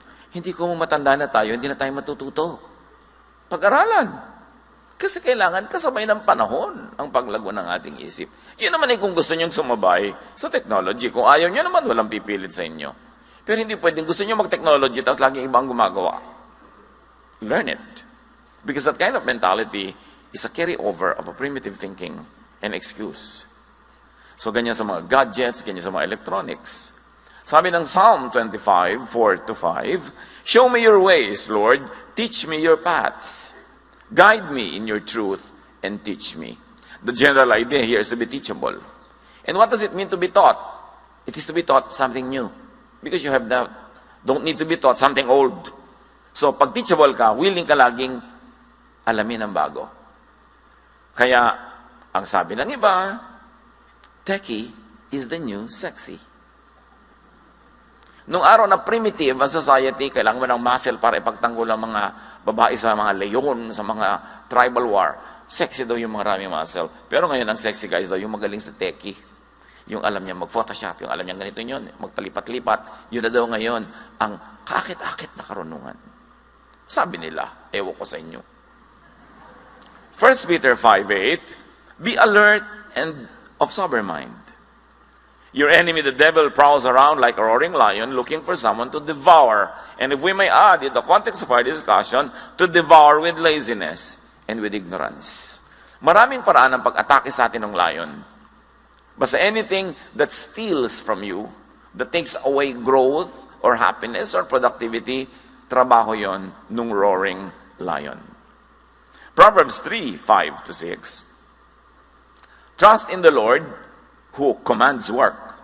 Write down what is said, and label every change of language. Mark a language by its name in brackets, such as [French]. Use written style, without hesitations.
[Filipino] Hindi ko matanda na tayo, hindi na tayo matututo. Pag-aralan. Kasi kailangan kasabay ng panahon ang paglago ng ating isip. Yun naman kung gusto niyong sumabay sa technology. Kung ayaw niyo naman, walang pipilit sa inyo. Pero hindi pwedeng gusto niyo mag-technology tapos laging iba ang gumagawa. [English] Learn it. Because that kind of mentality is a carry-over of a primitive thinking and excuse. [Filipino] So ganyan sa mga gadgets, ganyan sa mga electronics. Sabi ng [English] Psalm 25, 4-5, "Show me your ways, Lord. Teach me your paths. Guide me in your truth and teach me." The general idea here is to be teachable. And what does it mean to be taught? It is to be taught something new. Because you don't need to be taught something old. [Filipino] So pag teachable ka, willing ka laging alamin ang bago. Kaya, ang sabi ng iba, [English] techie is the new sexy. [Filipino] Nung araw na primitive ang society, kailangan mo ng muscle para ipagtanggol ang mga babae sa mga leyon, sa mga tribal war. Sexy daw yung maraming muscle. Pero ngayon, ang sexy guys daw, yung magaling sa techie. Yung alam niya mag-photoshop, yung alam niya ganito yun, magpalipat-lipat. Yun na daw ngayon, ang kakit-akit na karunungan. Sabi nila, ewan ko sa inyo. [English] 1 Peter 5:8, "Be alert and of sober mind. Your enemy, the devil, prowls around like a roaring lion looking for someone to devour." And if we may add, in the context of our discussion, to devour with laziness and with ignorance. [Filipino] Maraming paraan ng pag-atake sa atin ng lion. [English] Basta anything that steals from you, that takes away growth or happiness or productivity, [Filipino] trabaho yon nung [English] roaring lion. Proverbs 3:5-6. "Trust in the Lord who commands work.